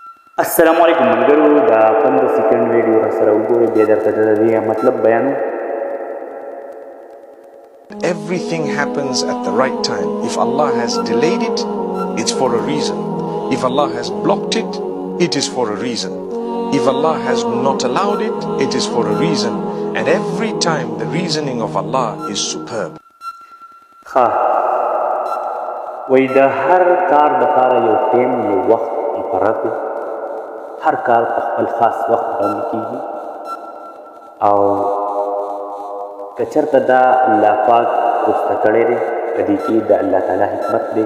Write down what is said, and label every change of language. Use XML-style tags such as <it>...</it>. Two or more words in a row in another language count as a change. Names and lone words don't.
<ps>السلام علیکم ملګرو دا 15 سیکنډ ویډیو را سره وګورئ بیا درته د دې مطلب بیانوم.</ps> <en>Everything happens at the right time. If Allah has delayed it, it's for a reason. If Allah has blocked it, it is for a reason. If Allah has not allowed it, it is for a reason. And every time the reasoning of Allah is superb.</en> <ps>وای د هر کار دپاره یو ټیم یو وخت مقرر دی. هر کار په خپل خاص وخت باندې کیږي او که چېرته دا الله پاک رسته کړی دی په دې کې د الله تعالی حکمت دی.</ps>